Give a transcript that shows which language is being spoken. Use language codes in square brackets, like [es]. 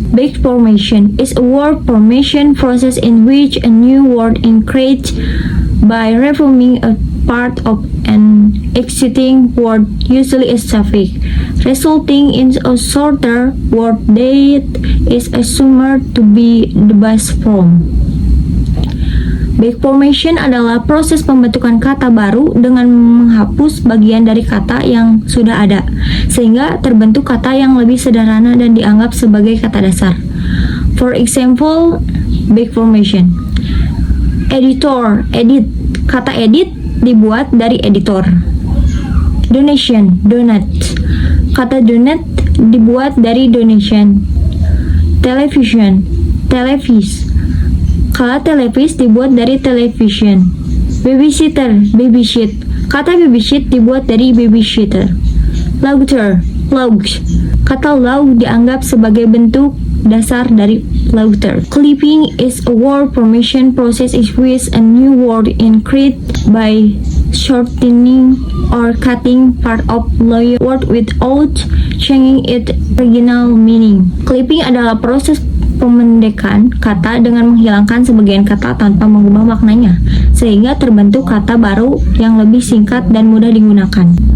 [en] Big formation is a word formation process in which a new word is created by reforming a part of an existing word, usually a suffix, resulting in a shorter word that is assumed to be the best form. [id] Back formation adalah proses pembentukan kata baru dengan menghapus bagian dari kata yang sudah ada, sehingga terbentuk kata yang lebih sederhana dan dianggap sebagai kata dasar. [en] For example, back formation. Editor, edit. [id] Kata edit dibuat dari editor. Donation, donate. Kata donate dibuat dari donation. Television, televis. Kata televis dibuat dari television. Babysitter, babysit. Kata babysit dibuat dari babysitter. Laughter, laughs. Kata laugh dianggap sebagai bentuk dasar dari laughter. [en] Clipping is a word formation process in which a new word is created by shortening or cutting part of the word without changing its original meaning. [id] Clipping adalah proses pemendekan kata dengan menghilangkan sebagian kata tanpa mengubah maknanya, sehingga terbentuk kata baru yang lebih singkat dan mudah digunakan.